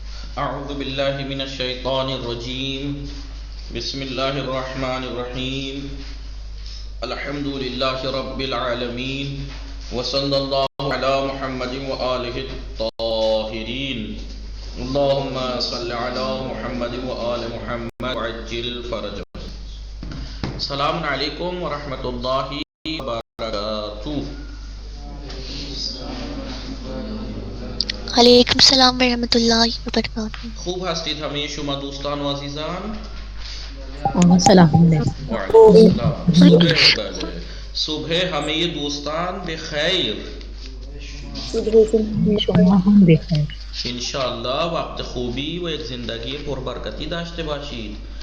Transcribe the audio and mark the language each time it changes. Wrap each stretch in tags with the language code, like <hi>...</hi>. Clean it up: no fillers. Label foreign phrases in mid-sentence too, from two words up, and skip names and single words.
<ar>اعوذ باللہ من الشیطان الرجیم بسم اللہ الرحمن الرحیم الحمد للہ رب العالمین وصلی اللہ علی محمد وآلہ الطاہرین اللہم صلی علی محمد وآل محمد وعجل فرجہ. السلام علیکم ورحمۃ اللہ وبرکاتہ. علیکم السلام ورحمۃ اللہ وبرکاتہ.</ar> <fa>خوب هستید همه شما دوستان و عزیزان؟ سلام</fa> <ar>وعلیکم السلام.</ar> <fa>صبح بله صبح همه دوستان بخیر. شما هم بخیر. انشاءالله وقت خوبی و یک زندگی پربرکتی داشته باشید.</fa>